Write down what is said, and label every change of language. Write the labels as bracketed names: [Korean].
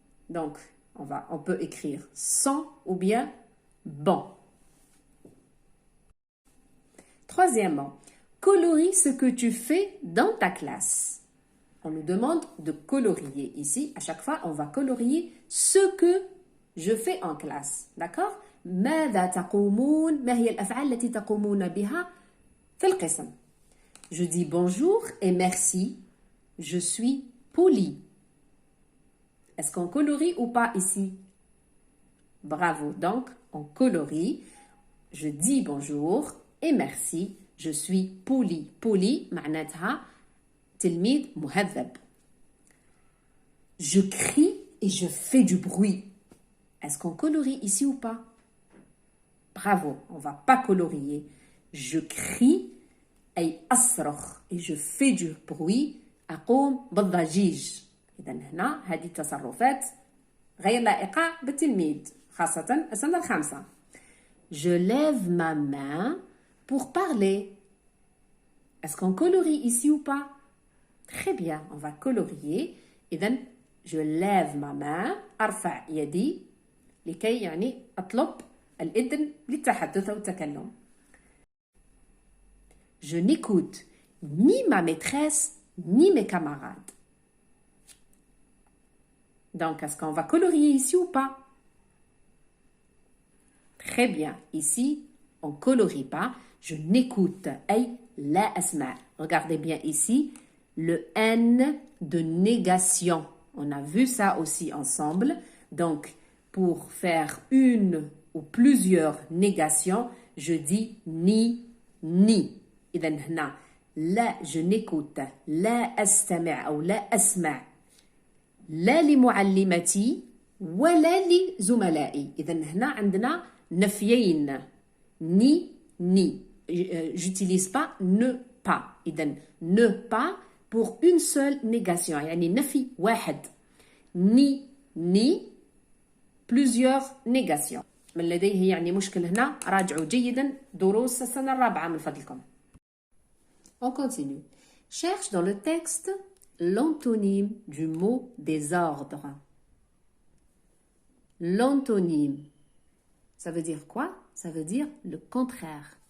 [French] Donc, on peut écrire sans ou bien bon. Troisièmement, colorie ce que tu fais dans ta classe. On nous demande de colorier ici. À chaque fois, on va colorier ce que je fais en classe. D'accord? [Arabic] ماذا تقومون؟ ما هي الأفعال التي تقومون بها في القسم؟ [French] Je dis bonjour et merci. Je suis poli. Est-ce qu'on colorie ou pas ici? Bravo. Donc, on colorie. Je dis bonjour et merci. Je suis poli. [Arabic] Poli, معناتها تلميذ مهذب. [French] Je crie et je fais du bruit. Est-ce qu'on colorie ici ou pas? Bravo. On va pas colorier. Je crie [Arabic] أي أصرخ [French] et je fais du bruit. [Arabic] أقوم بالضجيج. إذا هنا هذه التصرفات غير لائقة بالتلميذ خاصة السنة الخامسة. [French] Je lève ma main pour parler. Est-ce qu'on colorie ici ou pas? Très bien, on va colorier. [Arabic] إذن [French] je lève ma main. [Arabic] أرفع يدي لكي يعني أطلب الإذن للتحدث أو التكلم. [French] Je n'écoute ni ma maîtresse ni mes camarades. Donc, est-ce qu'on va colorier ici ou pas? Très bien. Ici, on ne colorie pas. Je n'écoute. Ay, la asma. Regardez bien ici. Le N de négation. On a vu ça aussi ensemble. Donc, pour faire une ou plusieurs négations, je dis ni, ni. [Arabic] إذن هنا لا [French] je n'écoute [Arabic] لا أستمع أو لا أسمع لا لمعلمتي ولا لزملائي. إذن هنا عندنا نفيين ni ni. [French] J'utilise pas ne pas. إذن ne pas pour une seule négation [Arabic] يعني نفي واحد. [French] ni ni plusieurs négations. [Arabic] من لديه يعني مشكل هنا راجعوا جيدا دروس السنة الرابعة من فضلكم. [French] On continue. Cherche dans le texte l'antonyme du mot désordre. L'antonyme, ça veut dire quoi? Ça veut dire le contraire.